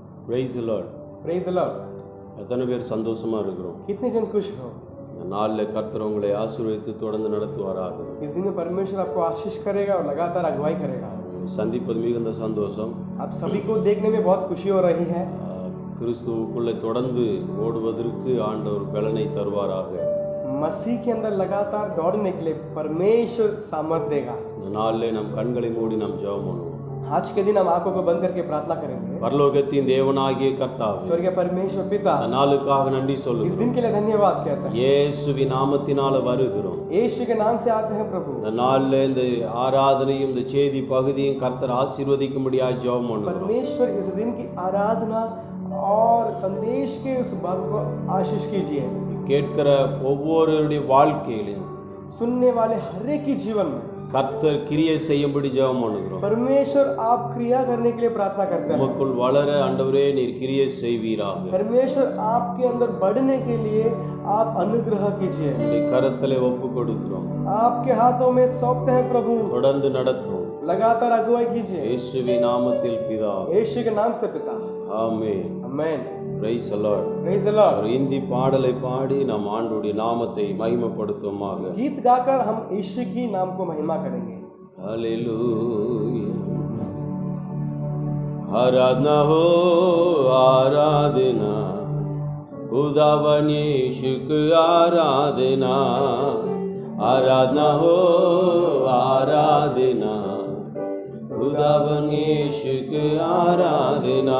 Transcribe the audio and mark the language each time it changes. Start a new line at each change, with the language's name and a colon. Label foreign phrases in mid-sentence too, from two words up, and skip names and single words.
English: Praise the Lord. Praise the Lord.
Tamil: எத்தனை பேர் சந்தோஷமா இருக்கிறோம்?
Hindi: कितने जन खुश हो?
Tamil: இந்த நாளில் கர்த்தர் உங்களை ஆசீர்வதித்து தொடர்ந்து நடத்துவாராக.
Hindi: इस दिन में परमेश्वर आपको आशीष करेगा और लगातार अगुवाई करेगा.
Tamil: சந்திப்பது மிகுந்த சந்தோஷம்.
Hindi: आप सभी को देखने में बहुत खुशी हो रही है.
Tamil: கிறிஸ்துவுக்குள்ளே தொடர்ந்து ஓடுவதற்கு ஆண்டவர் பலனை தருவாராக.
Hindi: मसीह के अंदर लगातार दौड़ने के लिए परमेश्वर सामर्थ देगा.
Tamil: இந்த நாளில் நம் கண்களை மூடி நாம் ஜெபம் பண்ணுவோம்.
Hindi: आज के दिन हम आंखों को बंद करके प्रार्थना करेंगे.
Tamil: பரலோகத்தின் தேவனாகிய கர்த்தாவே,
Hindi: स्वर्गीय परमेश्वर पिता,
Tamil: இந்த நாளுக்காக நன்றி
Hindi: इस
Tamil: சொல்லுகிறோம்.
Hindi: दिन के लिए धन्यवाद कहते हैं.
Tamil: இயேசுவின் நாமத்தினால வருகிறோம்.
Hindi: यीशु के नाम से आते हैं प्रभु.
Tamil: இந்த நாளில் இந்த ஆராதனையும் இந்த செய்தி பகுதியும் கர்த்தர் ஆசீர்வதிக்கும்படியாக ஜெபம் பண்ணுவோம்.
Hindi: परमेश्वर इस दिन की आराधना और संदेश के उस भाग को आशीष कीजिए.
Tamil: கேட்கிற ஒவ்வொருடைய வாழ்க்கையிலும்
Hindi: सुनने वाले हर एक के जीवन में
Tamil: கர்த்தர் கிரியை செய்யும்படி ஜெபம் பண்ணுகிறோம்.
Hindi: परमेश्वर आप क्रिया करने के लिए प्रार्थना करते हैं.
Tamil: உமக்குள் வளர ஆண்டவரே நீர் கிரியை செய்வீராக.
Hindi: परमेश्वर आपके अंदर बढ़ने के लिए आप अनुग्रह कीजिए.
Tamil: உம்முடைய கரத்திலே ஒப்பு கொடுக்கிறோம்.
Hindi: आपके हाथों में सौंपते हैं प्रभु.
Tamil: தொடர்ந்து நடத்தும்.
Hindi: लगातार अगुवाई कीजिए.
Tamil: இயேசுவின் நாமத்தில் பிதாவே.
Hindi: यीशु के नाम से पिता.
Tamil: ஆமென்.
Hindi: आमेन.
English: Praise the Lord. Praise the Lord.
Tamil: ஒரு இந்தி பாடலை பாடி நாம் ஆண்டவருடைய நாமத்தை மகிமைப்படுத்துவோமாக.
Hindi: गीत गाकर हम यीशु की नाम को महिमा करेंगे. हालेलुया. आराधना हो आराधना, खुदावन यीशु की आराधना. आराधना हो आराधना, खुदावन यीशु की आराधना.